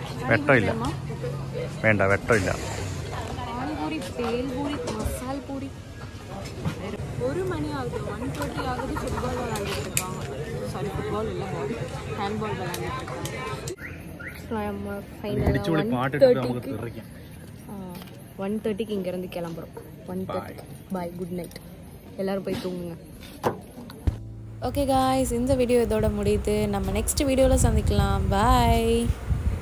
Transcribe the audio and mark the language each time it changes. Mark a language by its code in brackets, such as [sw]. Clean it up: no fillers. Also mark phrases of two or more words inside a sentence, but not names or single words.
[ml] വെട്ടമില്ല വേണ്ട വെട്ടമില്ല [ta] பானிபூரி பேல்பூரி மசால் பூரி 1 மணி ஆகுது 1:30 ஆகுது ஃபுட்பால் விளையாண்டுட்டு இருக்காங்க சாரி ஃபுட்பால் இல்லை ஹேண்ட்பால் விளையாண்டுட்டு இருக்காங்க [ml] ഇടിച്ചുപൊളി പാട്ടിട്ട് നമുക്ക് തിരിക്കാം [ta] 1:30க்கு இங்கேருந்து கிளம்புறோம் 1:30 [en] bye good night [ta] எல்லோரும் போய் தூங்குங்க [en] okay guys [ta] இந்த வீடியோ இதோட முடியுது நம்ம நெக்ஸ்ட் வீடியோவில் சந்திக்கலாம் பாய்